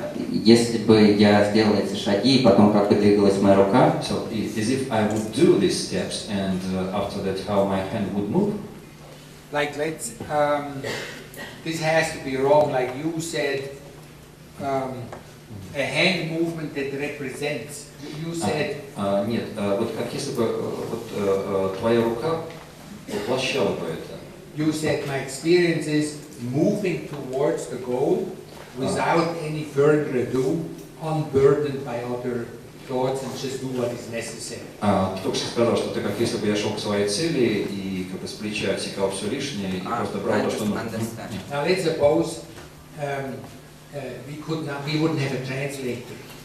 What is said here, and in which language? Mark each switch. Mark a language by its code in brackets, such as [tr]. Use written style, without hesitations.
[ru] Если бы я сделал эти шаги, и потом как бы двигалась моя рука, [en] So, as if I would do these steps and after that how my hand would move. Like let's, this has to be wrong. Like you said, a hand movement that represents. You said. [ru] Нет, вот как если бы вот твоя рука воплощала бы это. [en] You said my experience is moving towards the goal without any further ado, unburdened by other thoughts and just do what is necessary. [ru] Ты только что сказал, что ты как если бы я шел к своей цели и как бы с плеча отсекал все лишнее и просто брал то, что нужно. [en] Now let's suppose we wouldn't have a translator.